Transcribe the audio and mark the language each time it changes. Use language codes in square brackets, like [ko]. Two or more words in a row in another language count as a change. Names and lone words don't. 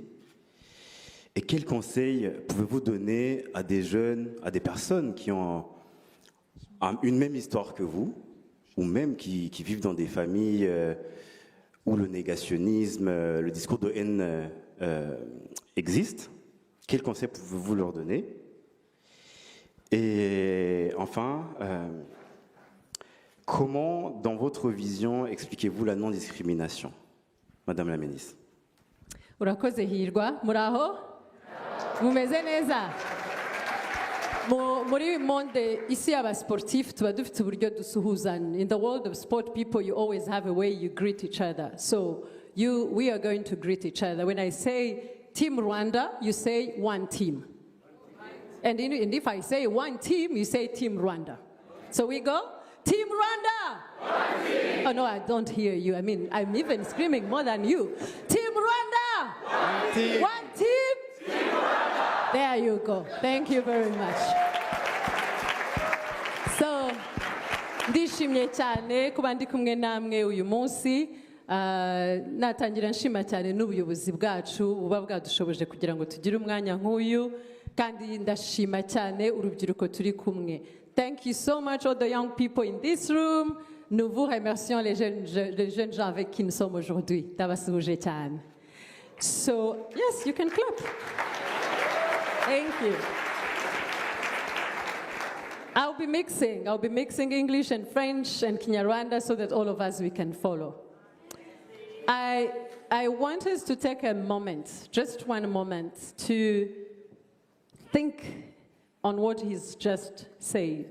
[fr] Et quels conseils pouvez-vous donner à des jeunes, à des personnes qui ont une même histoire que vous, ou même qui vivent dans des familles où le négationnisme, le discours de haine existe? Quels conseils pouvez-vous leur donner? Et enfin, comment, dans votre vision, expliquez-vous la non-discrimination, Madame la ministre? [rw] Urakoze hirwa, muraho? Mumeze neza? Muri monde isi y'abasportif tuba dufite uburyo dusuhuzanya. [en] In the world of sport people, you always have a way you greet each other. So we are going to greet each other. When I say Team Rwanda, you say one team. And if I say one team, you say Team Rwanda. So we go, Team Rwanda! One team. Oh no, I don't hear you. I mean, I'm even screaming more than you. Team Rwanda! One team! One team! Team Rwanda! There you go. Thank you very much. So, [rw] ndishimye cyane kuba ndi kumwe namwe uyu munsi. Natangira nshima cyane n'ubuyobozi bwacu buba bwadushoboje kugira ngo tugire umwanya nk'uyu, kandi ndashima cyane urubyiruko turi kumwe. [en] Thank you so much all the young people in this room. [fr] Nous vous remercions les jeunes gens avec qui nous sommes aujourd'hui. [rw] Ndabasuhuje cyane. [en] So, yes, you can clap. Thank you. I'll be mixing English and French and Kinyarwanda so that all of us we can follow. I want us to take a moment, just one moment, to think on what he's just said.